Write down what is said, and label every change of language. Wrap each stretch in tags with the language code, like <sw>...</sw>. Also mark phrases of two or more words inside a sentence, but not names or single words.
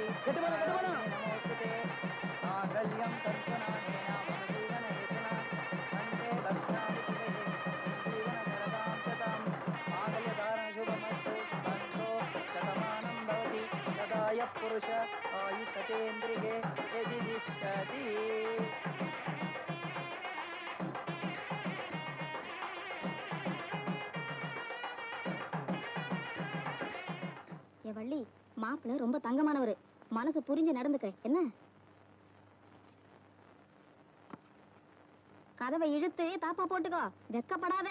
<sa>नमोस्तुते मांगल्यं तन्तुनानेन मम जीवनहेतुना वन्दे भद्राणि शिवे जीवनशरदां शतं मांगल्यधारणशुभमस्तु बन्धो शतमानं भवति सदाय पुरुष आयुष्यतेन्द्रिये यदि तिष्ठति.</sa> <ta>வள்ளி, மாப்பிள்ள ரொம்ப தங்கமானவரு, மனசு புரிஞ்சு நடந்துக்க. என்ன கதவை இழுத்து தாப்பா போட்டுக்கோ, வெக்கப்படாத.</ta>